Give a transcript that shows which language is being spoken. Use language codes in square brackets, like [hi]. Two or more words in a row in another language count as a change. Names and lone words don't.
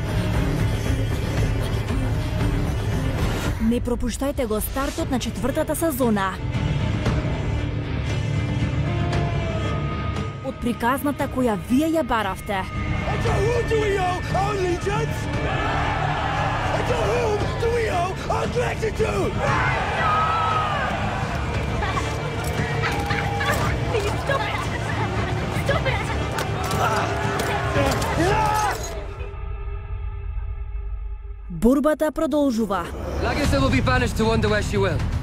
[mk] Не пропуштајте го стартот на 4-та сезона. Од приказната која вие ја баравте. [en] Brexit do? Please stop it! Stop it! [mk] Борбата продолжува. [en] Lagertha will be banished to wonder where she will.